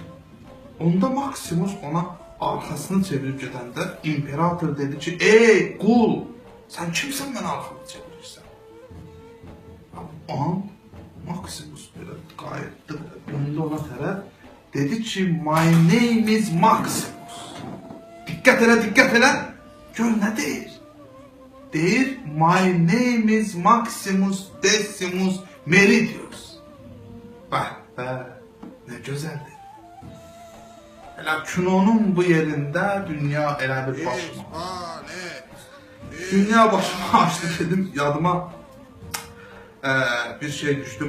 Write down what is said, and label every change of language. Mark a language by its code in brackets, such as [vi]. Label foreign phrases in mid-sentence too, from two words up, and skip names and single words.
[az] Onda Maksimus ona arxasını çevirib gedəndə imperator dedi ki, ey qul, sən kimsən mənə arxanı çevirirsən? O an Maksimus belə qayıtdı, döndü ona tərəf, dedi ki, [en] my name is Maximus. [az] Diqqət elə, diqqət elə, gör nə deyir? Deyir, [en] my name is Maximus Decimus Meridius. [az] Bəh, nə gözəldir. Elə kinonun bu yerində dünya elə bir başıma. Dünya başıma açdı dedim, yadıma bir şey düşdü.